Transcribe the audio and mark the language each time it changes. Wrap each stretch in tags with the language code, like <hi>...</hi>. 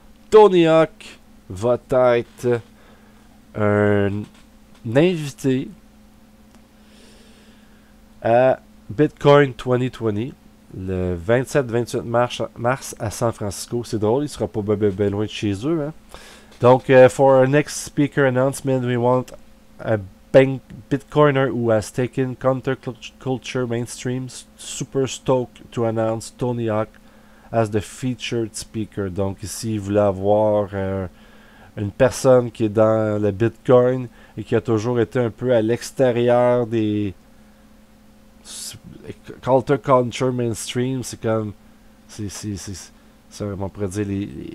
<fr>Tony Hawk va être un invité à Bitcoin 2020 le 27-28 mars à San Francisco. C'est drôle, il sera pas ben loin de chez eux. Hein?</fr> <en>Donc, for our next speaker announcement, we want a Bitcoiner who has taken counterculture mainstream super stoked to announce Tony Hawk as the featured speaker.</en> <fr>Donc ici, il voulait avoir une personne qui est dans le Bitcoin et qui a toujours été un peu à l'extérieur des counterculture mainstream. C'est comme c'est on pourrait dire les</fr>